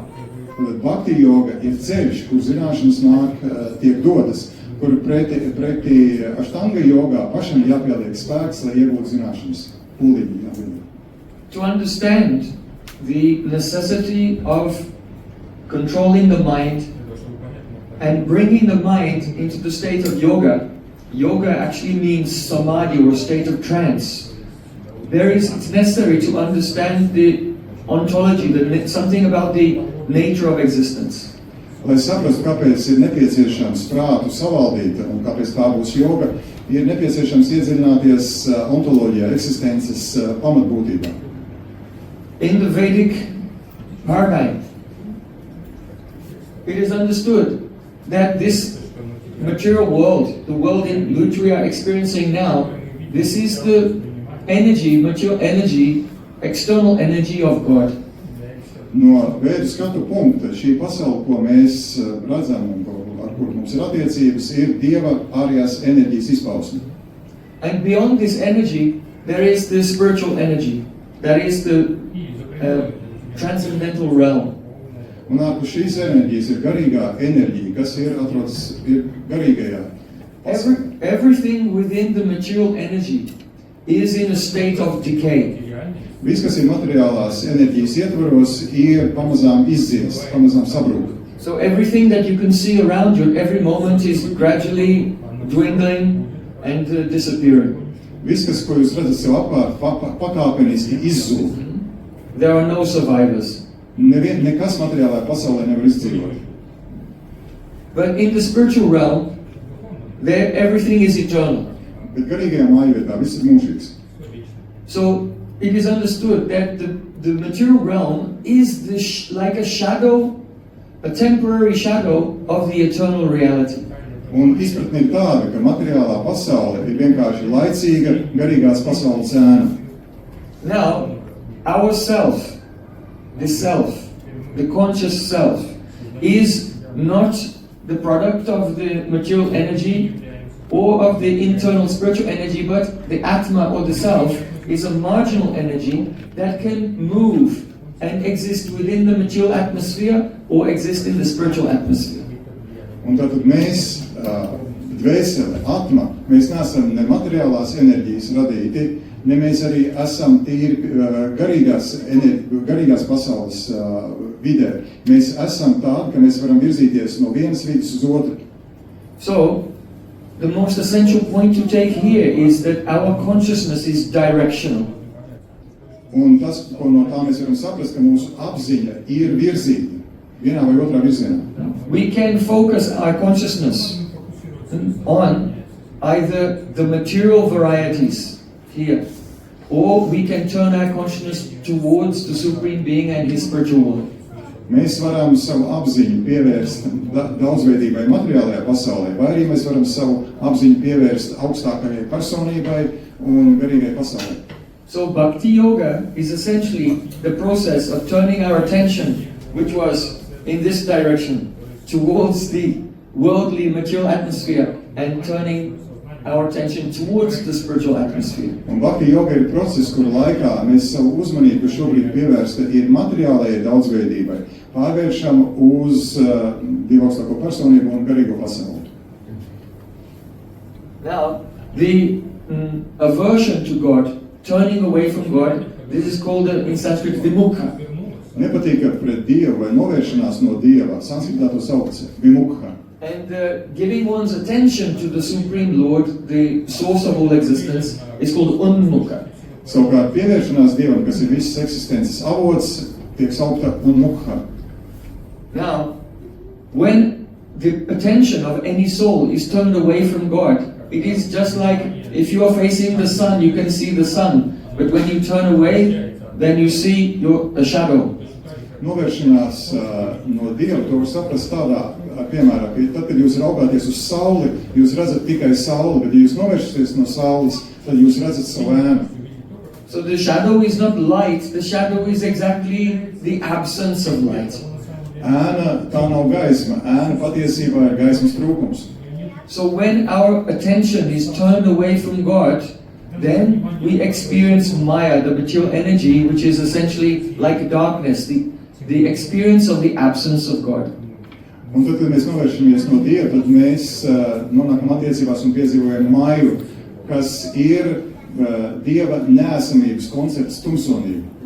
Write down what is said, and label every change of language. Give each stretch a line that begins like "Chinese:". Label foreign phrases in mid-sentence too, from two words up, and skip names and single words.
Latvian: Bhakti yoga ir ceļš, kur zināšanas nāk, tiek dotas, kur pretī Ashtanga jogā pašam jāpieliek spēks, lai iegūtu zināšanas. Pūlīgi jāpieliek.
English: To understand the necessity of controlling the mind and bringing the mind into the state of yoga, yoga actually means samadhi or state of trance. It's necessary to understand the ontology, something about the nature of existence.
Latvian: Lai saprastu, kāpēc ir nepieciešams prātu savaldīt un kāpēc tā būs joga, ir nepieciešams iedziļināties ontoloģijā, eksistences pamatbūtībā.
English: In the Vedic paradigm, it is understood that this material world, the world in which we are experiencing now, this is the energy, material energy, external energy of God.
Latvian: No Vēdu skatu punkta šī pasaule, ko mēs redzam un ar kur mums ir attiecības, ir Dieva ārējās enerģijas izpausme.
English: And beyond this energy, there is the spiritual energy, that is the transcendental realm.
Latvian: Un ārpus šīs enerģijas ir garīgā enerģija, kas atrodas garīgajā pasaulē.
English: Everything within the material energy is in a state of decay.
Latvian: Viss, kas ir materiālās enerģijas ietvaros, ir pamazām izdziest, pamazām sabrūk.
English: So everything that you can see around you, every moment is gradually dwindling and disappearing.
Latvian: Viss, ko jūs redzat sev apkārt, pakāpeniski izzūd.
English: There are no survivors.
Latvian: Nekas materiālajā pasaulē nevar izdzīvot.
English: But in the spiritual realm, there everything is eternal.
Latvian: Bet garīgajā mājvietā viss ir mūžīgs.
English: So it is understood that the material realm is like a shadow, a temporary shadow of the eternal reality.
Latvian: Un izpratne ir tāda, ka materiālā pasaule ir vienkārši laicīga garīgās pasaules ēna.
English: Now, our self, the conscious self, is not the product of the material energy or of the internal spiritual energy, but the Atma or the self is a marginal energy that can move and exist within the material atmosphere or exist in the spiritual atmosphere.
Latvian: Un tātad mēs, dvēsele, atma, mēs neesam ne materiālās enerģijas radīti, ne mēs arī esam tīri garīgās pasaules vidē. Mēs esam tādi, ka mēs varam virzīties no vienas vidas uz otru.
English: So, the most essential point to take here is that our consciousness is directional.
Latvian: Un tas, ko no tā mēs varam saprast, ka mūsu apziņa ir virzīta vienā vai otrā virzienā.
English: We can focus our consciousness on either the material varieties here, or we can turn our consciousness towards the Supreme Being and His spiritual world.
Latvian: Mēs varam savu apziņu pievērst daudzveidībai materiālajā pasaulē, vai arī mēs varam savu apziņu pievērst augstākajai personībai un garīgai pasaulē.
English: So Bhakti Yoga is essentially the process of turning our attention, which was in this direction, towards the worldly material atmosphere and turning our attention towards the spiritual atmosphere.
Latvian: Un Bhakti Yoga ir process, kura laikā mēs savu uzmanību šobrīd pievērsta ir materiālajai daudzveidībai, pārvēršam uz Dievu augstāko personību un garīgo pasauli.
English: Now, the aversion to God, turning away from God, this is called in Sanskrit vimukha.
Latvian: Nepatīka pret Dievu vai novēršanās no Dieva, sanskritā to sauc vimukha.
English: And giving one's attention to the Supreme Lord, the source of all existence, is called unmukha.
Latvian: Savukārt pievēršanās Dievam, kas ir visas eksistences avots, tiek saukta unmukha.
English: Now, when the attention of any soul is turned away from God, it is just like if you are facing the sun, you can see the sun, but when you turn away, then you see a shadow.
Latvian: Novēršanās no Dieva, to var saprast tādā, piemēram, ka tad, kad jūs raugāties uz sauli, jūs redzat tikai sauli, bet ja jūs novēršaties no saules, tad jūs redzat savu ēnu.
English: So the shadow is not light, the shadow is exactly the absence of light.
Latvian: Ēna tā nav gaisma, ēna patiesībā ir gaismas trūkums.
English: So when our attention is turned away from God, then we experience Maya, the material energy, which is essentially like darkness, the experience of the absence of God.
Latvian: Un tad, kad mēs novēršamies no Dieva, tad mēs nonākam attiecībās un piedzīvojam maju, kas ir Dieva neesamības koncepts tumsonība.